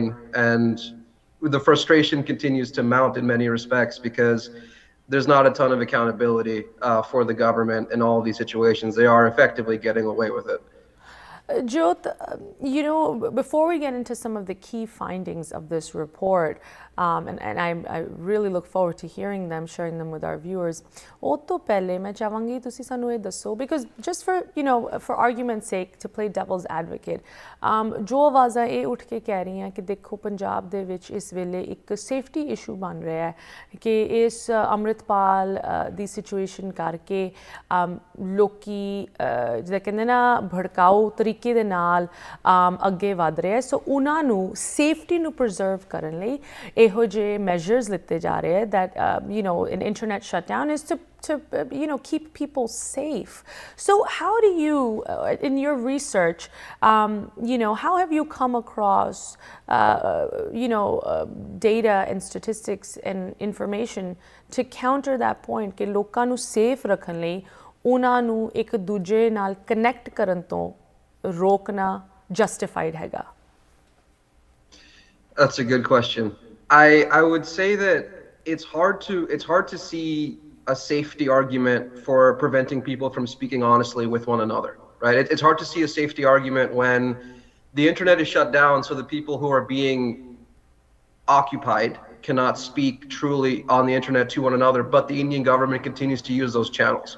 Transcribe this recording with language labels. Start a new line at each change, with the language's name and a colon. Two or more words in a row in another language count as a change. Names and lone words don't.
English: And the frustration continues to mount in many respects because there's not a ton of accountability for the government in all of these situations. They are effectively getting away with it. Jyot, you know, before we get into some of the key findings of this report, and I really look forward to hearing them, sharing them with our viewers,
Punjabi: ਉਹ ਤੋਂ ਪਹਿਲੇ ਮੈਂ ਚਾਹਾਂਗੀ ਤੁਸੀਂ ਸਾਨੂੰ ਇਹ ਦੱਸੋ,
English: because just for, you know, for argument's sake, to play devil's advocate,
Punjabi: ਜੋ ਆਵਾਜ਼ਾਂ ਇਹ ਉੱਠ ਕੇ ਕਹਿ ਰਹੀਆਂ ਕਿ ਦੇਖੋ ਪੰਜਾਬ ਦੇ ਵਿੱਚ ਇਸ ਵੇਲੇ ਇੱਕ
English: safety issue
Punjabi: ਬਣ ਰਿਹਾ ਹੈ ਕਿ ਇਸ ਅੰਮ੍ਰਿਤਪਾਲ ਦੀ ਸਿਚੁਏਸ਼ਨ ਕਰਕੇ ਲੋਕੀ ਜਿੱਦਾਂ ਕਹਿੰਦੇ ਨਾ ਭੜਕਾਊ ਤਰੀਕੇ ਦੇ ਨਾਲ ਅੱਗੇ ਵੱਧ ਰਿਹਾ, ਸੋ ਉਹਨਾਂ ਨੂੰ ਸੇਫਟੀ ਨੂੰ ਪ੍ਰੀਜ਼ਰਵ ਕਰਨ ਲਈ ਇਹੋ ਜਿਹੇ ਮੈਜਰਸ ਲਿੱਤੇ ਜਾ ਰਹੇ
English: that you know, an internet shutdown is to you know, keep people safe. So how do you in your research, you know, how have you come across you know, data and statistics and information to counter that point
Punjabi: ਕਿ ਲੋਕਾਂ ਨੂੰ ਸੇਫ ਰੱਖਣ ਲਈ ਉਹਨਾਂ ਨੂੰ ਇੱਕ ਦੂਜੇ ਨਾਲ ਕਨੈਕਟ ਕਰਨ ਤੋਂ ਰੋਕਣਾ ਜਸਟੀਫਾਈਡ ਹੈਗਾ?
English: That's a good question. I would say that it's hard to see a safety argument for preventing people from speaking honestly with one another, right? It's hard to see a safety argument when the internet is shut down, so the people who are being occupied cannot speak truly on the internet to one another, but the Indian government continues to use those channels.